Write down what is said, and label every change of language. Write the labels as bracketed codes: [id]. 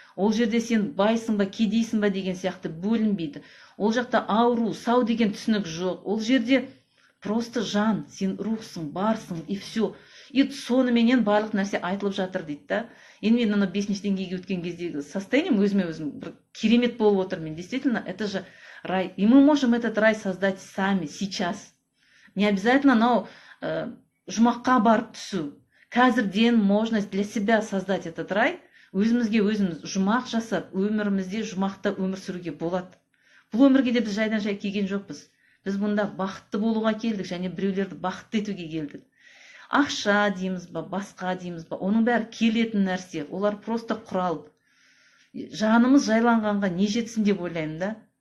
[kk] Ол жерде сен байсың ба, кедейсің ба деген сияқты бөлінбейді. Ол жақта ауру, сау деген түсінік жоқ. Ол жерде просто жан, сен рухсың, барсың, и все. И соныменен барлық нәрсе айтылып жатыр дейді да. Енді мен 5-ші деңгейге өткен кездегі состоянием өзіме өзім бір керемет болып отыр. [ru] Мен действительно, это же рай. И мы можем этот рай создать сами, сейчас. [kk] Не обязательно жұмаққа барып түсу. [ru] Қазірден можно для себя создать этот рай. [kk] Өзімізге өзіміз жұмақ жасап, өмірімізде жұмақта өмір сүруге болады. Бұл өмірге де біз жайдан жай келген жоқпыз. Біз бұнда бақытты болуға келдік, және біреулерді бақытты етуге келдік. Ақша дейміз ба, басқа дейміз ба, оның бәрі келетін нәрсе. Олар просто құрал. Жанымыз жайланғанға не жетсін деп ойлаймын да.